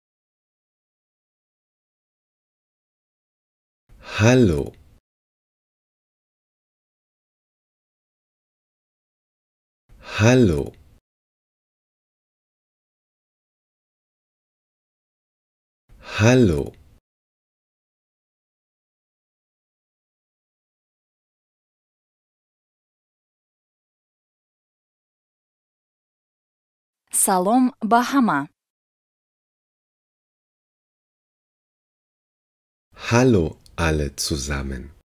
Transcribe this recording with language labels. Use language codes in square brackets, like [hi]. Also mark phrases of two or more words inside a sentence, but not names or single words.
[de] Hallo. Hallo. Hallo. [tg] салом ба ҳама. [de] Hallo alle zusammen.